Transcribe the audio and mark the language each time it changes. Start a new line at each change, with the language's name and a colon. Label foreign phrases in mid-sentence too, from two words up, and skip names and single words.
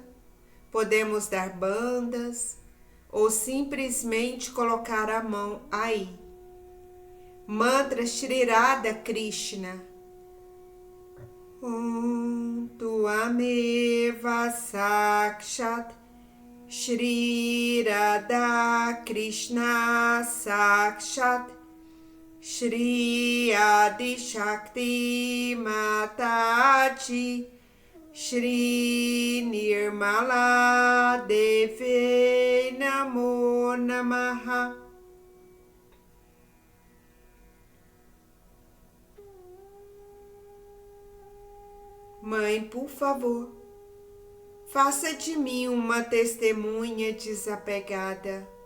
Portuguese: Podemos dar bandas ou simplesmente colocar a mão aí. Mantra Shri Radha Krishna.
Sanskrit: Om Tuameva Sakshat Shri Radha Krishna Sakshat Shri Adi Shakti Mataji Shri Nirmala Devi Namo Namaha.
Portuguese: Mãe, por favor, faça de mim uma testemunha desapegada.